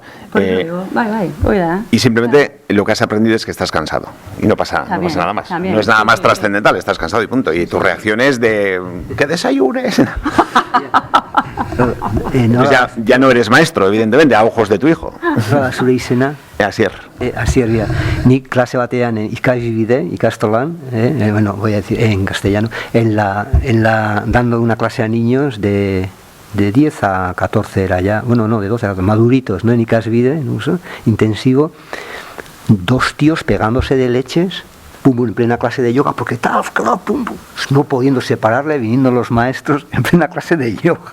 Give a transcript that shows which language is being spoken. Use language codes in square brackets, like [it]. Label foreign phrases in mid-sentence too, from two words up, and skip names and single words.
[es] digo, cuida. Y simplemente lo que has aprendido es que estás cansado y no pasa nada más. También, no es nada más trascendental, estás cansado y punto. Y tu reacción es de que desayunes. Pues ya no eres maestro, evidentemente, a ojos de tu hijo. [eu] Zure izena? Asier. Asier, ya. Nik klase batean ikasbide, ikastolan, bueno, [es] voy a decir en castellano, dando una clase a niños de 10 a 14 era ya, bueno, no, de 12 a 14, maduritos, ¿no? En ikasbide, en uso intensivo, 2 tíos pegándose de leches, en plena clase de yoga, porque tal, pum, no pudiendo separarle, viniendo los maestros en plena clase de yoga.